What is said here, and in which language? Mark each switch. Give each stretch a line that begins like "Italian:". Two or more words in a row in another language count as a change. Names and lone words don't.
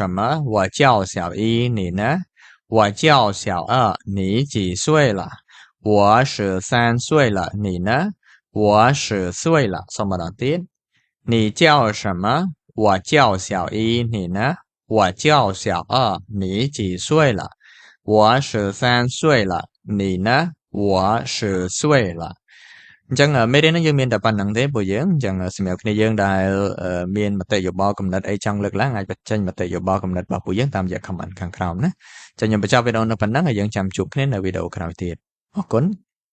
Chinese: 么我叫小一你呢我叫小二你几岁了我13岁了你呢我10 岁了什么的点你叫什么我叫小一你呢我叫小二你几岁了我13岁了你呢我10岁了
Khmer: ចឹងមេរៀននេះយើងមានតែប៉ុណ្្នឹងទេពួកយើងចឹងសម្រាប់គ្នាយើងដែលមានមតិយោបល់កំណត់អីចង់លើកឡើងអាចបញ្ចេញមតិយោបល់កំណត់របស់ពួកយើងតាមរយៈ comment ខាងក្រោមណាចឹងខ្ញុំបញ្ចប់វីដេអូនៅប៉ុណ្្នឹងហើយយើងចាំជួបគ្នានៅវីដេអូក្រោយទៀតអរគុណ